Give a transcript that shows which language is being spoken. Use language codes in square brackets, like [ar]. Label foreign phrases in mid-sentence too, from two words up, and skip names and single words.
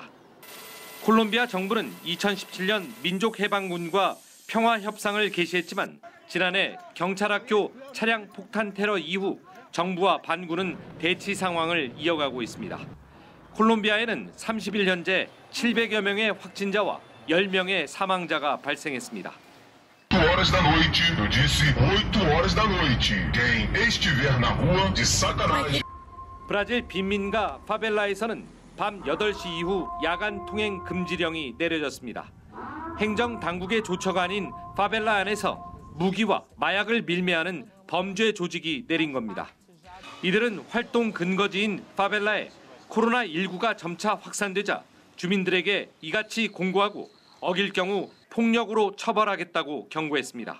[ko] 콜롬비아 정부는 2017년 민족해방군과 평화협상을 개시했지만 지난해 경찰학교 차량 폭탄 테러 이후 정부와 반군은 대치 상황을 이어가고 있습니다. 콜롬비아에는 30일 현재 700여 명의 확진자와 10명의 사망자가 발생했습니다. [pt] 8h da noite, eu disse 8h da noite. Quem estiver na rua, de sacanagem. [ko] 브라질 빈민가 파벨라에서는 밤 8시 이후 야간 통행 금지령이 내려졌습니다. 행정 당국의 조처가 아닌 파벨라 안에서 무기와 마약을 밀매하는 범죄 조직이 내린 겁니다. 이들은 활동 근거지인 파벨라에 코로나19가 점차 확산되자 주민들에게 이같이 공고하고 어길 경우 폭력으로 처벌하겠다고 경고했습니다.